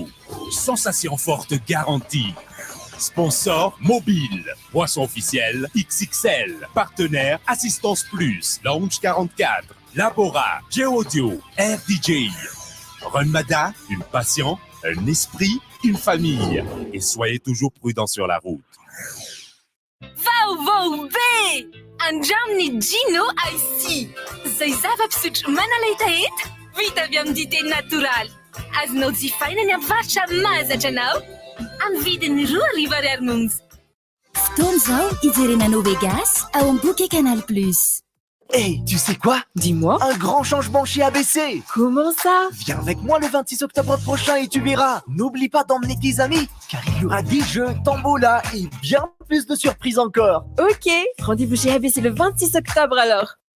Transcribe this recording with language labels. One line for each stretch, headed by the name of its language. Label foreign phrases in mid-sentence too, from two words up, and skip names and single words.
French: Sensation forte garantie. Sponsor Mobile, boisson officielle XXL, partenaire Assistance Plus, Lounge 44, Labora, G-Audio, RDJ. Runmada, une passion, un esprit, une famille. Et soyez toujours prudents sur la route.
Malagasy: Vaovao be! Andraminy Gino Ice. Zay zava-pisotro manalahitaheta vita avy amin'ny dité natoraly. Azonao jifaina ny avarotra mahazatra anao amin'ny vidiny 2 ariary monja. fotoana zao ijerena Novegas ao Bouquet Canal+.
French: Hey, tu sais quoi? Dis-moi. Un grand changement chez ABC. Comment ça? Viens avec moi le 26 octobre prochain et tu verras. N'oublie pas d'emmener tes amis, car il y aura des jeux, tombola et bien plus de surprises encore. Ok, rendez-vous chez ABC le 26 octobre alors.